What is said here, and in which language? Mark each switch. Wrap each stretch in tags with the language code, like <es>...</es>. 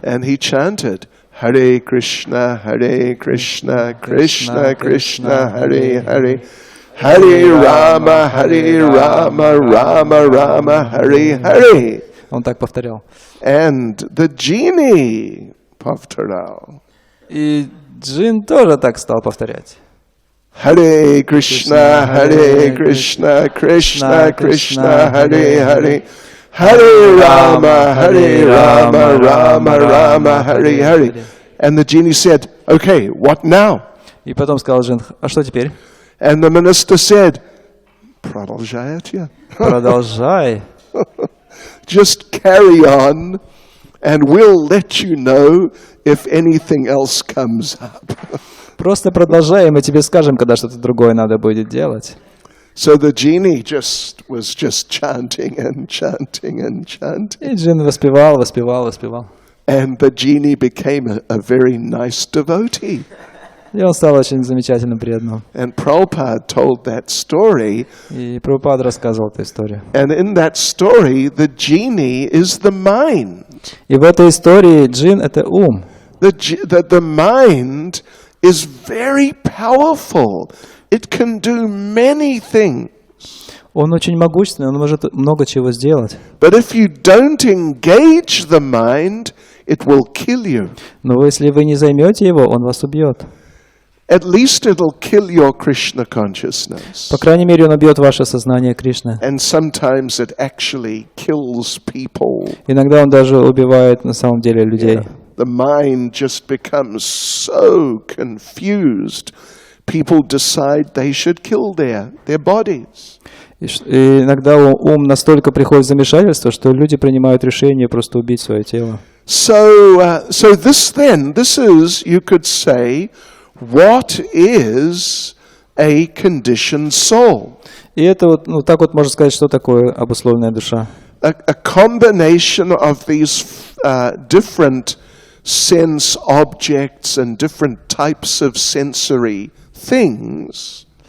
<en>And he chanted</en> <sa>Hare Krishna, Krishna, Krishna, Hare Hare. Hare Rama, Rama Rama, Hare Hare.</sa> <ru>Он так повторял.</ru> <en>And the genie</en> <ru>повторял. И джин тоже так стал повторять.</ru> <sa>Hare Krishna, Krishna, Krishna, Hare Hare. Hare Rama, Rama Rama, Hare Hare.</sa> <en>And the genie said, okay, what now?</en> <ru>И потом сказал джин, а что теперь?</ru> <en>And the minister said,</en> <ru>продолжайте. Продолжай.</ru> <en>Just carry on. And we'll let you know if anything else comes up.</en> <ru>Просто продолжай, и мы тебе скажем, когда что-то другое надо будет делать.</ru> <en>So the genie was just chanting and chanting and chanting.</en> <ru>И джин воспевал.</ru> <en>And the genie became a very nice devotee.</en> <ru>И он стал очень замечательным преданным.</ru> <en>And Prabhupada told that story.</en> <ru>И Прабхупада рассказывал эту историю.</ru> <en>And in that story, the genie is the mind.</en> <ru>И в этой истории джин — это ум.</ru> <en>The mind is very powerful. It can do many things.</en> <ru>Он очень могущественный, он может много чего сделать.</ru> <en>But if you don't engage the mind, it will kill you.</en> <ru>Но если вы не займете его, он вас убьет.</ru> <en>At least it'll kill your Krishna consciousness.</en> <ru>По крайней мере, он убьет ваше сознание Кришны.</ru> <en>And sometimes it actually kills people.</en> <ru>Иногда он даже убивает на самом деле людей.</ru> <en>The mind just becomes so confused. People decide they should kill their bodies.</en> <ru>И иногда ум настолько приходит в замешательство, что люди принимают решение просто убить свое тело.</ru> <en>So this is, you could say, what is a conditioned soul?</en> <ru>И это вот, так вот можно сказать, что такое обусловленная душа.</ru> <en>A combination of these different sense objects and different types of sensory things.</en>